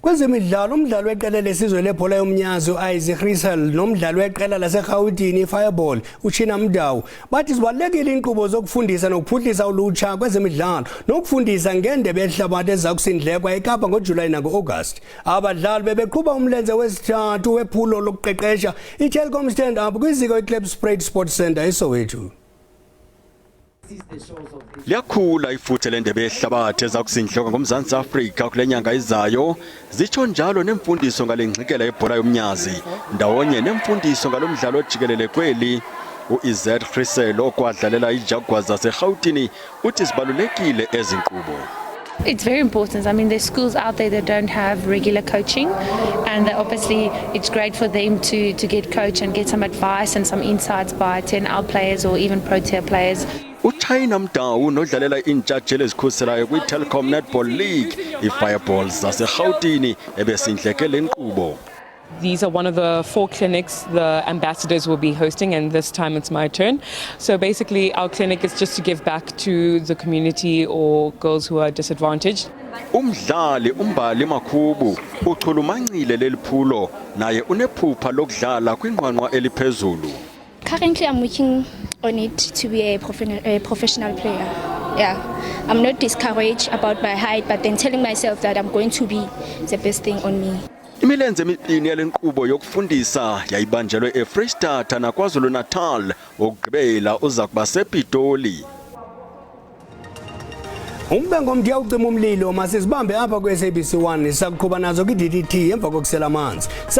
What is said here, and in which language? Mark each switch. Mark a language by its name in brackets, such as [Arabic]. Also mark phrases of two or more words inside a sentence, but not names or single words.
[Xhosa] Kwezemidlalo umdlalo weqela lesizwe lebhola yomnyazi i-zaporizhzhia nomdlalo weqela laseGauteng i-Fireball uChina Mdawu bathi zibalekile inkqubo zokufundisa nokuphuhlisa ulutsha kwezemidlalo nokufundisa ngendebe yehlabathi ezakusindlekwa eKapa ngoJulayi nango-August. Abadlali bebeqhuba umlenze wesithathu wephulo lokuqeqesha i-Telkom stand up kwiziko iClub Spread Sports Center eSoweto. Liyakhula ifuthe lendebe yehlabathi ezakusindlekwa ngomzantsi Afrika kule nyanga izayo. Zitsho njalo nemfundiso ngale ngxikela yebhola yomnyazi ndawonye nemfundiso ngalomdlalo ojikelele kweli. u-iZaporizhzhia okwadlalela iJaguars zaseGauteng uthi zibalulekile ezinkqubo. [English] It's very important. I mean, there's schools out there that don't have regular coaching, and obviously it's great for them to get coached and get some advice and some insights by 10L players or even Pro-tier players. [Xhosa] uChina Mdawu nodlalela intshatsheli ezikhuselayo kwi-Telkom Netball League i-Fireballs zaseGauteng ebesindleke le nkqubo. [English] These are one of the 4 clinics the ambassadors will be hosting, and this time it's my turn. So basically our clinic is just to give back to the community or girls who are disadvantaged. [Xhosa] Umdlali umbali Makhubu uchulumancile leliphulo naye unephupha lokudlala kwinqwanqwa eliphezulu. [English] Currently I'm working on it to be a professional player. Yeah, I'm not discouraged about my height, but then telling myself that I'm going to be the best thing on me. [Xhosa] Imilenze emibini yale nkqubo yokufundisa yayibanjelwe eFreystata naKwaZulu Natal, okugqibela uza kuba sePitoli. Umbengo mdiya ucima umlilo masizibambe apha kweSABC1 sakuqhuba nazo kwi-DDT emva kokusela amanzi.